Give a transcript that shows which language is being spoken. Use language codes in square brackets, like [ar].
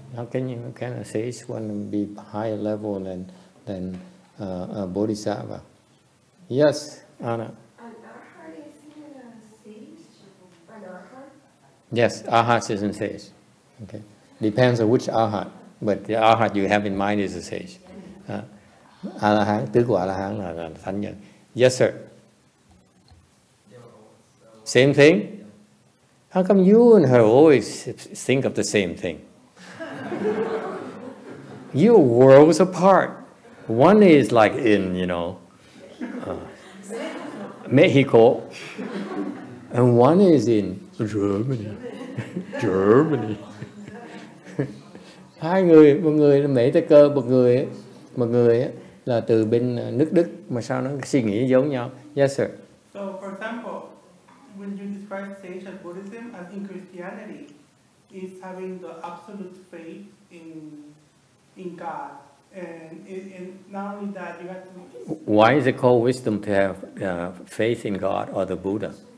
[en] How can a sage want to be higher level than a bodhisattva? Yes, Anna. Yes, arhat isn't sage. Okay, depends on which arhat, but the arhat you have in mind is a sage. [vi] A-la-hán, tứ của A-la-hán là thánh nhân. [en] Yes, sir. Same thing? How come you and her always think of the same thing? You're worlds apart. One is like in, Mexico, and one is in Germany. Germany. [vi] Hai người, một người là Mỹ Tây Cơ, một người là từ bên nước Đức, mà sao nó suy nghĩ giống nhau? [en] Yes, sir. So, for example, when you describe sage as Buddhism, as in Christianity, is having the absolute faith in God, and not only that, you have to. Why is it called wisdom to have faith in God or the Buddha?